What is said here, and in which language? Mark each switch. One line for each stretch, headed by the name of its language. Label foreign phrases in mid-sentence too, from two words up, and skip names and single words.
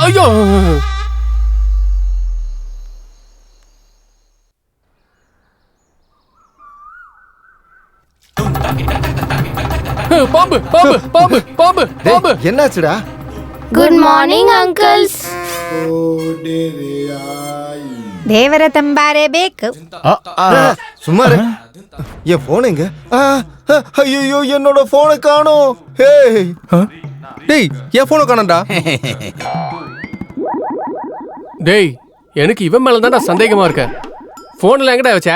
Tamil: ஐயோ பாம்பு பாம்பு பாம்பு பாம்பு பாம்பு. என்னாச்சுடா?
English: good morning uncles. ದೇವರ ತಂಬಾರೆ ಬೇಕು.
Tamil: சும்மா என் போன் எங்க? ஐயோ என்னோட போனை காணோம். டேய் என் போனை காணோம்டா. டேய் எனக்கு இவன் மேல தான்டா சந்தேகமா இருக்க. போன்ல எங்கடா வச்ச?